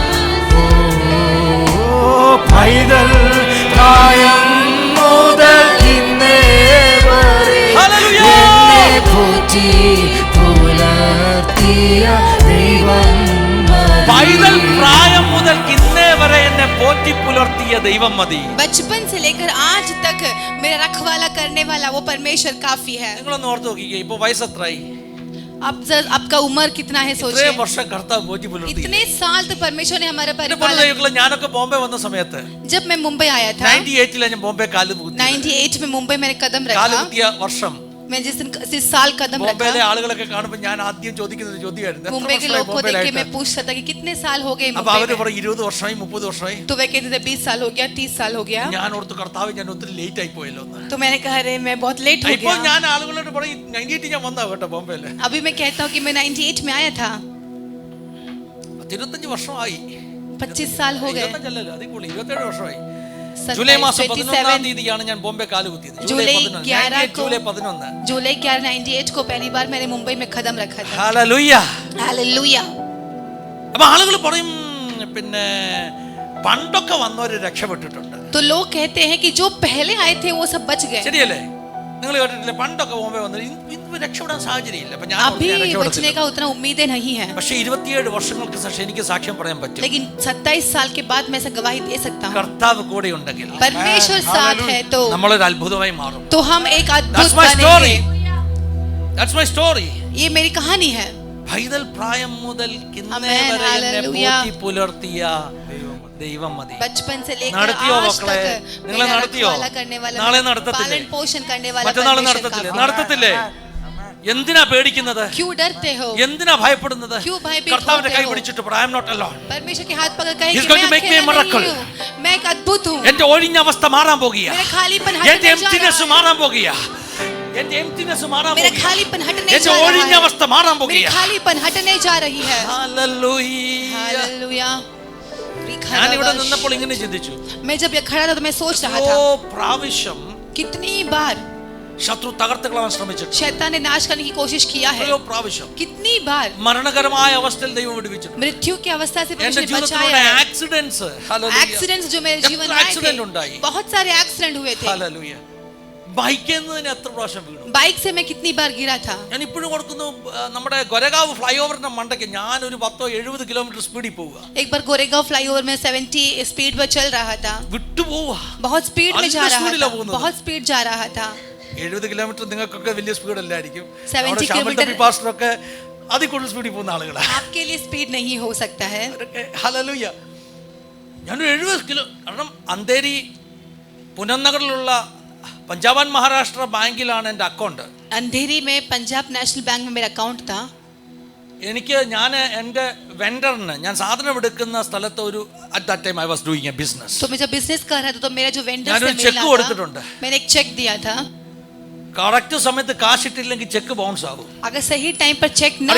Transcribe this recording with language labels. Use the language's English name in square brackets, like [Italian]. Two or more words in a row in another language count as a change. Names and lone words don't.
[Malayalam] പൈതൽ പ്രായം മുതൽ ഇന്നേ വരെ ഹല്ലേലൂയ. എന്നെ പോറ്റി പുലർത്തിയ ദൈവം മതി. പൈതൽ പ്രായം മുതൽ ഇന്നേ വരെ എന്നെ പോറ്റി പുലർത്തിയ ദൈവം മതി. [Hindi] बचपन से लेकर आज तक मेरा रखवाला करने वाला वो परमेश्वर काफी है [Malayalam] നിങ്ങളൊന്ന് ഓർത്ത് നോക്കിക്കേ, ഇപ്പൊ വയസ്സെത്രയായി? [Hindi] आपका उम्र कितना है [Malayalam] ഇത്രയും [Hindi] सोचिए [Malayalam] വർഷം കർത്താവ് പോറ്റി പുലർത്തി. [Hindi] इतने साल तक परमेश्वर ने हमारा [Malayalam] എന്റെ [Hindi] परिपालन [Malayalam] പൊന്നുദൈവങ്ങളെ, ഞാനൊക്കെ ബോംബെ വന്ന സമയത്ത് [Hindi] जब मैं मुंबई आया था [Malayalam] 98 ഞാൻ ബോംബെ കാല് കുത്തി. [Hindi] 98 में मुंबई मैंने कदम [Malayalam] കാല് [Hindi] रखा [Malayalam] കുത്തിയ വർഷം [Hindi] मैं जिस साल कदम [Malayalam] ബോംബെയിലെ [Hindi] रखा [Malayalam] ആളുകളൊക്കെ കാണുമ്പോൾ ഞാൻ ആദ്യം ചോദിക്കുന്ന ഒരു ചോദ്യമായിരുന്നു, എത്ര [Hindi] मुंबई के [Malayalam] വർഷമായി [Hindi] लोग को देख के [Malayalam] ബോംബെയിലായിട്ട്? [Hindi] मैं पूछता था कि कितने साल हो गए [Malayalam] അപ്പൊ [Hindi] मुंबई [Malayalam] അവര് [Hindi] में? [Malayalam] പറയും 20 വർഷമായി 30 വർഷമായി. [Hindi] तो वे कहते थे 20 साल हो गया 30 साल हो गया [Malayalam] ഞാൻ ഓർത്ത് കർത്താവ് ഞാൻ ഒത്തിരി ലേറ്റ് ആയി പോയല്ലോ എന്ന്. [Hindi] तो मैंने कहा अरे मैं बहुत लेट हो [Malayalam] ഇപ്പൊ [Hindi] गया [Malayalam] ഞാൻ ആളുകളോട് പറയും 98 ഞാൻ വന്നാ കേട്ടോ ബോംബെയില്. [Hindi] अभी मैं कहता हूँ कि मैं 98 में आया था [Malayalam] 25 വർഷമായി. [Hindi] 25 साल हो गए [Malayalam] 25 അതിൽ കൂടുതൽ 27 വർഷമായി. 27, ജൂലൈ മാസം 11-ാം 27 തീയതിയാണ് ഞാൻ ബോംബെ കാല് കുത്തിയത്. ജൂലൈ 11 ജൂലൈ 11. [Hindi] जुलाई 98 को पहली बार मैंने मुंबई में कदम रखा था [Malayalam] ഹല്ലേലൂയ. [Hindi] हालेलुया [Malayalam] അപ്പൊ ആളുകൾ പറയും പിന്നെ പണ്ടൊക്കെ വന്നവര് രക്ഷപ്പെട്ടിട്ടുണ്ട്. [Hindi] तो लोग कहते हैं कि जो पहले आए थे वो सब बच गए [Malayalam] ശരിയല്ലേ? നിങ്ങൾ കേട്ടിട്ടില്ലേ പണ്ടൊക്കെ ബോംബെ വന്നത് ഇന്ന് രക്ഷപ്പെടാൻ സാഹചര്യമില്ല. അപ്പൊ ഞാൻ [Hindi] अभी [Malayalam] ഓർത്ത് ഞാൻ [Hindi] बचने [Malayalam] രക്ഷപ്പെടത്തില്ല. [Hindi] का उतना उम्मीदें नहीं है [Malayalam] പക്ഷേ 27 വർഷങ്ങൾക്ക് ശേഷം എനിക്ക് സാക്ഷ്യം പറയാൻ പറ്റും. [Hindi] लेकिन 27 साल के बाद मैं ऐसा गवाही दे सकता हूँ [Malayalam] കർത്താവ് കൂടെ ഉണ്ടെങ്കിൽ [Hindi] परमेश्वर साथ है तो [Malayalam] നമ്മളൊരു അത്ഭുതമായി മാറും. [Hindi] हम एक अद्भुत [English] That's my story. [Hindi] बनेंगे [English] That's my story. [Hindi] ये मेरी कहानी है [Malayalam] പൈതൽ പ്രായം മുതൽ ഇന്നേ Amen. വരെ എന്നെ Hallelujah. പോറ്റി പുലർത്തിയ ദൈവം മതി. [Hindi] बचपन से लेकर [Malayalam] നടത്തിയോ [Hindi] आज [Malayalam] മക്കളെ? [Hindi] तक [Malayalam] നിങ്ങളെ [Hindi] मेरा [Malayalam] നടത്തിയോ? [Hindi] रखवाला करने वाला [Malayalam] നാളെ നടത്തത്തില്ലേ? [Hindi] पालन पोषण करने वाला [Malayalam] മറ്റന്നാൾ [Hindi] परमेश्वर [Malayalam] നടത്തത്തില്ലേ? [Hindi] काफी है। [Malayalam] നടത്തത്തില്ലേ? എന്തിനാ പേടിക്കുന്നത്? [Hindi] क्यों डरते हो [Malayalam] എന്തിനാ ഭയപ്പെടുന്നത്? [Hindi] क्यों भयभीत [Malayalam] കർത്താവിന്റെ [Hindi] होते [Malayalam] കൈ [Hindi] हो? [Malayalam] പിടിച്ചിട്ട് പറ, [English] I am not alone. [Hindi] परमेश्वर के हाथ पकड़ कहे [English] He's [Hindi] कि [English] going [Hindi] मैं [English] to make me a [Hindi] अकेला [English] miracle. [Hindi] नहीं हूँ मैं एक अद्भुत हूँ [Malayalam] എന്റെ ഒഴിഞ്ഞ അവസ്ഥ മാറാൻ പോകുകയാ. [Hindi] मेरा खालीपन [Malayalam] എന്റെ [Hindi] हटने जा [Malayalam] എംപ്റ്റിനെസ് [Hindi] रहा है [Malayalam] മാറാൻ പോകുകയാ. എന്റെ എംപ്റ്റിനെസ് മാറാൻ [Hindi] मेरा [Malayalam] പോകുകയാ. [Hindi] खालीपन हटने [Malayalam] എന്റെ [Hindi] जा [Malayalam] ഒഴിഞ്ഞ [Hindi] रहा है [Malayalam] അവസ്ഥ മാറാൻ [Hindi] मेरी [Malayalam] പോകുകയാ. [Hindi] खालीपन हटने जा रही है [Malayalam] ഹല്ലേലൂയ. [Hindi] हालेलुया [Malayalam] ഞാൻ ഇവിടെ നിന്നപ്പോൾ ഇങ്ങനെ ചിന്തിച്ചു, [Hindi] मैं जब ये खड़ा था तो मैं सोच रहा [Malayalam] ഓ [Hindi] था [Malayalam] പ്രാവശ്യം [Hindi] कितनी बार [Malayalam] ശത്രു തകർത്ത് കളയാൻ ശ്രമിച്ചിട്ടുണ്ട്. [Hindi] शैतान ने नाश करने की कोशिश किया है. [Malayalam] എത്രയോ പ്രാവശ്യം [Hindi] कितनी बार [Malayalam] മരണകരമായ അവസ്ഥയിൽ ദൈവം വിടുവിച്ചിട്ടുണ്ട്. [Hindi] मृत्यु की अवस्था से [Malayalam] എന്റെ [Hindi] परमेश्वर ने बचाया [Malayalam] ജീവിതത്തിലുള്ള [Hindi] है. [Malayalam] ആക്സിഡന്റ്സ്, [Hindi] एक्सीडेंट्स जो मेरे जीवन में आए [Malayalam] accident [Hindi] थे, [Malayalam] ഉണ്ടായി. [Hindi] बहुत सारे एक्सीडेंट हुए थे. [Malayalam] ഹല്ലേലൂയ. ബൈക്കിൽ നിന്ന് തന്നെ എത്ര പ്രാവശ്യം വീണു. [Hindi] बाइक से मैं कितनी बार गिरा था. [Malayalam] ഞാൻ ഇപ്പോഴും ഓർക്കുന്നു, നമ്മുടെ ഗൊരഗാവ് ഫ്ലൈ ഓവറിന്റെ മണ്ടയ്ക്ക് ഞാൻ ഒരു 10-70 [English] kilometer speed [Malayalam] പോവുക. [Hindi] एक बार गोरेगांव फ्लाईओवर में 70 स्पीड पर चल रहा था. [Malayalam] വിട്ടു പോവുക. [Hindi] बहुत स्पीड में जा रहा था. [Malayalam] പോകുന്നത്. [Hindi] बहुत स्पीड जा रहा था. [Malayalam] 70 കിലോമീറ്റർ നിങ്ങൾക്കൊക്കെ വലിയ സ്പീഡ് അല്ലായിരിക്കും. 70 കിലോമീറ്റർ പാസ്റ്ററൊക്കെ അതിൽ കൂടുതൽ സ്പീഡിൽ പോകുന്ന ആളുകളാണ്. [Hindi] आपके लिए स्पीड नहीं हो सकता है. [Malayalam] ഹല്ലേലൂയ. ഞാനൊരു 70 കിലോ, കാരണം അന്തേരി പുനന്നഗറിലുള്ള പഞ്ചാബ് ആൻഡ് മഹാരാഷ്ട്ര ബാങ്കിലാണ് എൻ്റെ അക്കൗണ്ട്. [Hindi] अंधेरी में पंजाब नेशनൽ बैंक में मेरा अकाउंट था. [Malayalam] ഞാൻ എൻ്റെ വെൻഡറിന്, ഞാൻ സാധനം എടുക്കുന്ന സ്ഥലത്ത് ഒരു [English] at that time I was doing a business. [Hindi] तो मैं जब बिजनेस कर रहा था तो मेरा जो वेंडर से [Malayalam] ഞാനൊരു ചെക്ക് [Hindi] मिला [Malayalam] കൊടുത്തിട്ടുണ്ട്. [Hindi] था, मैंने एक चेक दिया था. [Malayalam] കറക്റ്റ് സമയത്ത് കാശ് ഇട്ടില്ലെങ്കിൽ [English] cheque bounce [Malayalam] ആകും. [Hindi] अगर सही टाइम पर चेक न